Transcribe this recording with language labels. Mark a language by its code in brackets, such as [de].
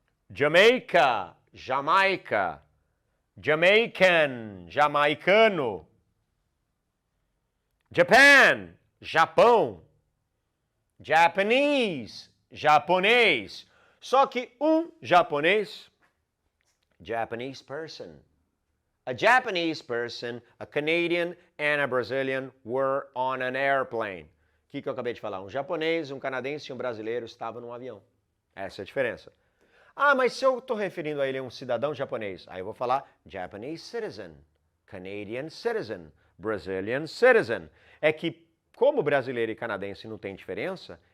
[pt] Jamaica, Jamaica. Jamaican, jamaicano. Japan, Japão. Japanese, japonês. Só que japonês, [en] Japanese person. A Japanese person, a Canadian and a Brazilian were on an airplane. [pt] O que eu acabei de falar? Um japonês, um canadense e um brasileiro estavam num avião. Essa é a diferença. Ah, mas se eu estou referindo a ele a um cidadão japonês, aí eu vou falar [en] Japanese citizen, Canadian citizen, Brazilian citizen. [pt] É que, como brasileiro e canadense não tem diferença,